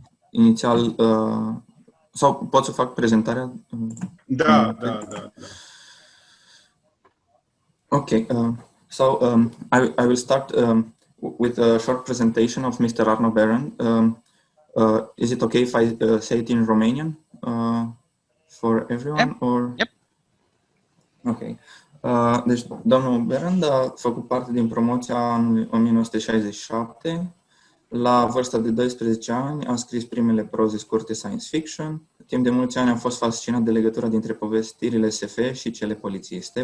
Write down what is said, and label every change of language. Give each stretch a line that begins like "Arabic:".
Romanian: Inițial, sau pot să fac prezentarea? Da.
English: Okay, so I will start with a short presentation of Mr. Arno Behrend. Is it okay if I say it in Romanian for everyone? Yep. Or? Yep. Okay.
Romanian: Deci, domnul Behrend a făcut parte din promoția anului 1967. La vârsta de 12 ani a scris primele proze scurte science fiction. Timp de mulți ani a fost fascinat de legătura dintre povestirile SF și cele polițiste.